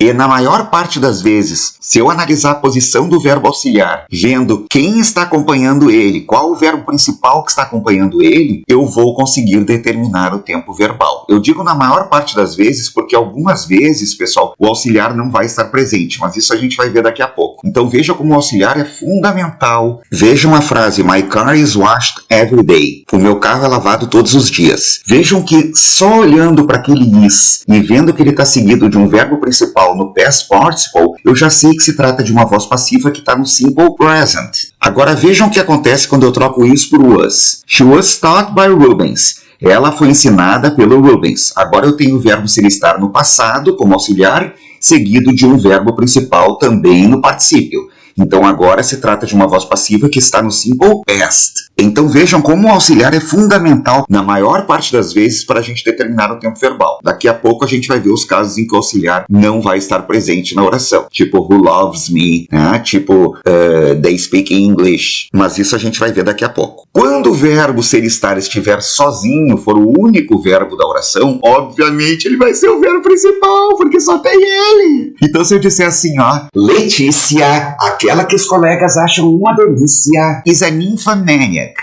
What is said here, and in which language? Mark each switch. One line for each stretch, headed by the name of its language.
Portuguese: E na maior parte das vezes, se eu analisar a posição do verbo auxiliar, vendo quem está acompanhando ele, qual o verbo principal que está acompanhando ele, eu vou conseguir determinar o tempo verbal. Eu digo na maior parte das vezes, porque algumas vezes, pessoal, o auxiliar não vai estar presente, mas isso a gente vai ver daqui a pouco. Então veja como o auxiliar é fundamental. Vejam a frase,
English: my car is washed every day.
Portuguese: O meu carro é lavado todos os dias. Vejam que só olhando para aquele is e vendo que ele está seguido de um verbo principal no past participle, eu já sei que se trata de uma voz passiva que está no simple present. Agora vejam o que acontece quando eu troco isso por was.
English: She was taught by Rubens.
Portuguese: Ela foi ensinada pelo Rubens. Agora eu tenho o verbo ser estar no passado como auxiliar, seguido de um verbo principal também no particípio. Então agora se trata de uma voz passiva que está no simple past. Então vejam como o auxiliar é fundamental na maior parte das vezes para a gente determinar o tempo verbal. Daqui a pouco a gente vai ver os casos em que o auxiliar não vai estar presente na oração.
English: Tipo, who loves me, né? Tipo, they speak English.
Portuguese: Mas isso a gente vai ver daqui a pouco. Quando o verbo ser estar estiver sozinho, for o único verbo da oração, obviamente ele vai ser o verbo principal, porque só tem ele. Então se eu disser assim, ó, Letícia, aquela que os colegas acham uma delícia,
English: is a nymphomaniac.